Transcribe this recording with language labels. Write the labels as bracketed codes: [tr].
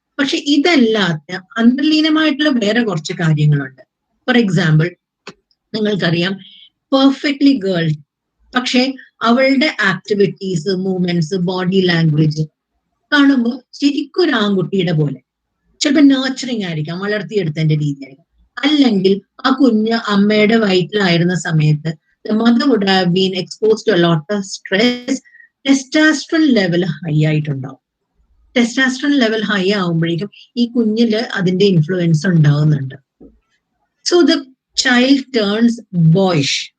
[ml] പക്ഷെ ഇതല്ലാത്ത അന്തർലീനമായിട്ടുള്ള വേറെ കുറച്ച് കാര്യങ്ങളുണ്ട്. ഫോർ എക്സാമ്പിൾ, നിങ്ങൾക്കറിയാം പെർഫെക്റ്റ്ലി ഗേൾ, പക്ഷെ അവളുടെ ആക്ടിവിറ്റീസ്, മൂവ്മെന്റ്സ്, ബോഡി ലാംഗ്വേജ് കാണുമ്പോൾ ശരിക്കും ഒരു ആൺകുട്ടിയുടെ പോലെ. ചിലപ്പോൾ നേർച്ചറിങ് ആയിരിക്കാം, വളർത്തിയെടുത്തതിന്റെ രീതിയായിരിക്കും. അല്ലെങ്കിൽ ആ കുഞ്ഞ് അമ്മയുടെ വയറ്റിലായിരുന്ന സമയത്ത് [en] the mother would have been exposed to a lot of stress. [ml] Testosterone level high ആയിട്ടുണ്ടാവും. ടെസ്റ്റോസ്റ്ററോൺ ലെവൽ ഹൈ ആവുമ്പോഴേക്കും ഈ കുഞ്ഞില് അതിന്റെ ഇൻഫ്ലുവൻസ് ഉണ്ടാവുന്നുണ്ട്. [en] So the child turns boyish.